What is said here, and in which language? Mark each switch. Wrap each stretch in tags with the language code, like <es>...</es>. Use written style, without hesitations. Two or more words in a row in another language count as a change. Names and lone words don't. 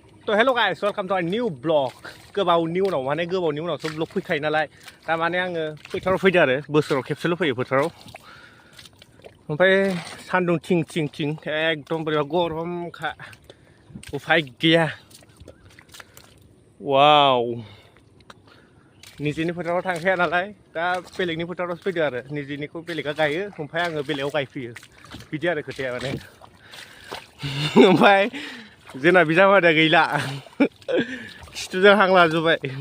<brx>तो</brx> <en>hello guys welcome to our new vlog</en> <brx>गोबावनि उनाव माने गोबावनि उनावसो ब्लग फैखायो नालाय तारमाने आङो फोथाराव फैदो आरो बोसोराव खेबसेल' फैयो फोथाराव ओमफ्राय सान्दुं थिं थिं थिं एकदम बोरैबा गरमखा उफाय गैया वाव निजेनि फोथाराव थांखाया नालाय दा बेलेगनि फोथारावसो फैदो आरो निजेनिखौ बेलेगा गायो ओमफ्राय आङो बेलेगाव गायफैयो बिदि आरो खोथाया माने ओमफ्राय जोंना बिजामादैया गैला खिथुजों हां लाजोब्बाय</brx>